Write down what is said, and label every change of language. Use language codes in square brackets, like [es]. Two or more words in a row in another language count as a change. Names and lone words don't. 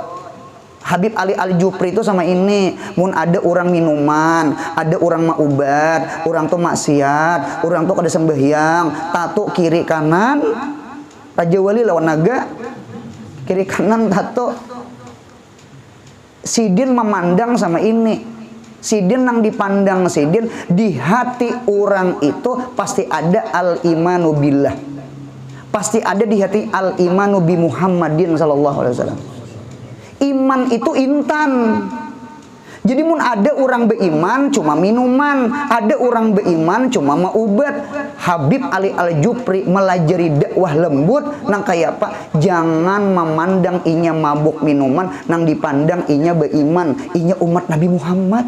[bjn] Habib Ali Al-Jufri itu sama ini, mun ada orang minuman, ada orang maubat, orang tuh maksiat, orang tuh kada sembahyang, tato kiri kanan, Raja Wali lawan naga, kiri kanan tato. Sidin memandang sama ini, Sidin nang dipandang Sidin, di hati orang itu pasti ada [ar] الإيمان بالله, [bjn] pasti ada di hati [ar] الإيمان بمحمد صلى الله عليه وسلم. [bjn] Iman itu intan. Jadi mun ada orang beriman cuma minuman, ada orang beriman cuma maubat. Habib Ali Al-Jufri melajari dakwah lembut nang kayak apa? Jangan memandang inya mabuk minuman, nang dipandang inya beriman, inya umat Nabi Muhammad.